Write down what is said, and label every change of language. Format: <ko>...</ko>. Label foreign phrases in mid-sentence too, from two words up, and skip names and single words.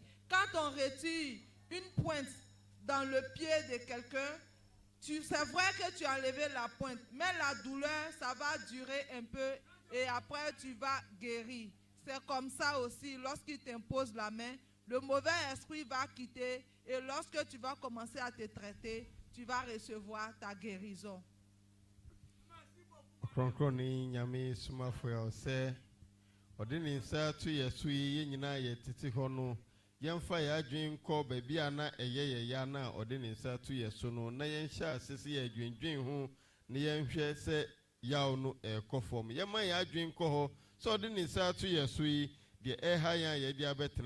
<fr>Quand on retire une pointe dans le pied de quelqu'un, c'est vrai que tu as enlevé la pointe, mais la douleur, ça va durer un peu et après tu vas guérir. C'est comme ça aussi, lorsqu'il t'impose la main, le mauvais esprit va quitter et lorsque tu vas commencer à te traiter, tu vas recevoir ta guérison.</fr> <ak>Ɔkrɔnkrɔnyi Nyame Somafo ya ɔsɛ ɔde ne nsa to yɛ so yi nyinaa yɛ tete hɔ no yɛmfa yɛ adwen kɔ baabi a na ɛyɛ yɛ na ɔde ne nsa to yɛ so no na yɛnhyɛ ase sɛ yɛ adwendwen ho na yɛnhwɛ sɛ yaw no ɛkɔ fam yɛma yɛ adwen kɔ hɔ sɛ ɔde ne nsa to yɛ so yi deɛ ɛha yɛn a yɛde abɛtena</ak>